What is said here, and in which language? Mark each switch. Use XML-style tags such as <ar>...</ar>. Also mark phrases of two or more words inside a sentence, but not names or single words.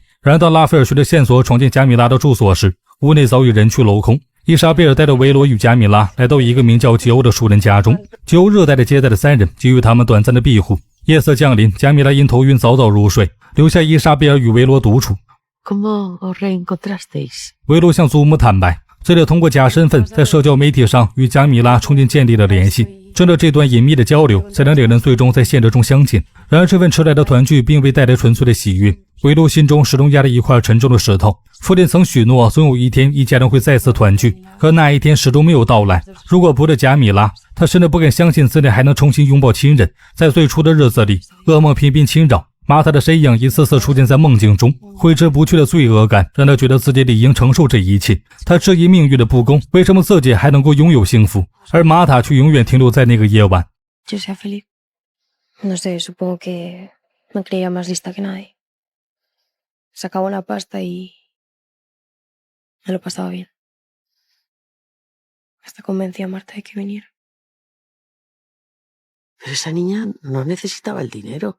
<zh>然而当拉斐尔随着线索闯进贾米拉的住所时，屋内早已人去楼空。伊莎贝尔带着维罗与贾米拉来到一个名叫吉欧的熟人家中，吉欧热带的接待了3人，给予他们短暂的庇护。夜色降临，贾米拉因头晕早早入睡，留下伊莎贝尔与维罗独处。</zh> <es>¿Cómo os reencontrasteis?</es> <zh>维罗向祖母坦白，这里通过假身份在社交媒体上与贾米拉重新建立了联系，趁着这段隐秘的交流，才让两人最终在现实中相见。然而这份迟来的团聚并未带来纯粹的喜悦，维罗心中始终压着一块沉重的石头。父亲曾许诺总有一天一家人会再次团聚，可那一天始终没有到来。如果不是贾米拉，他甚至不敢相信自己还能重新拥抱亲人。在最初的日子里，噩梦频频侵扰，玛塔的身影一次次出现在梦境中，挥之不去的罪恶感让他觉得自己理应承受这一切。他质疑命运的不公，为什么自己还能够拥有幸福，而玛塔却永远停留在那个夜晚。</zh> <es>Yo sea feliz. No sé, supongo que me creía más lista que nadie. Sacaba una pasta y me lo pasaba bien. Hasta convencí a Marta de que viniera. Pero esa niña no necesitaba el dinero.</es>